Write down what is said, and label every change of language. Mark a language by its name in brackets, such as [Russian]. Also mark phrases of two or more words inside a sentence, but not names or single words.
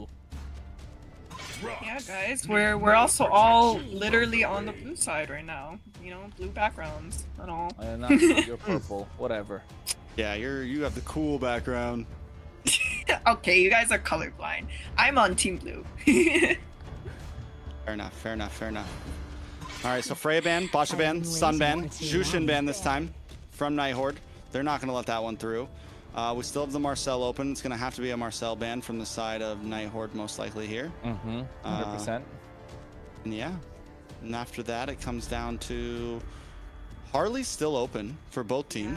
[English] Yeah, guys, we're also all literally on the blue side right now. You know, blue backgrounds and all. And not you're purple, whatever. Yeah, you have the cool background. Okay, you guys are colorblind. I'm on team blue. Fair enough, fair enough, fair enough. All right, so Freya ban, Basha ban, Sun ban, Jushin ban this time from Night Horde. They're not going to let that one through. We still have the Marcel open. It's going to have to be a Marcel ban from the side of Night Horde most likely here. 100%. And yeah, and after that, it comes down to Harley's still open for both teams.